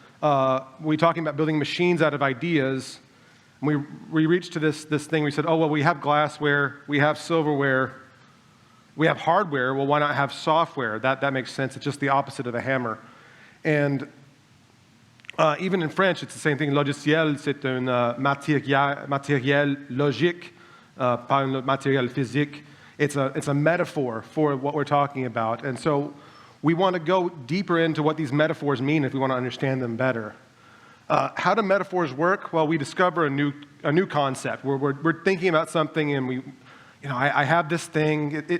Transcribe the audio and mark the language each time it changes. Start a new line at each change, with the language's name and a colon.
English: We're talking about building machines out of ideas. We reached to this thing. We said, oh, well, we have glassware, we have silverware, we have hardware. Well, why not have software? That makes sense. It's just the opposite of a hammer. And even in French, it's the same thing.
French: Logiciel, c'est un matériel logique, pas un matériel physique.
English: It's a metaphor for what we're talking about. And so we want to go deeper into what these metaphors mean if we want to understand them better. How do metaphors work? Well, we discover a new concept. We're thinking about something, and I have this thing.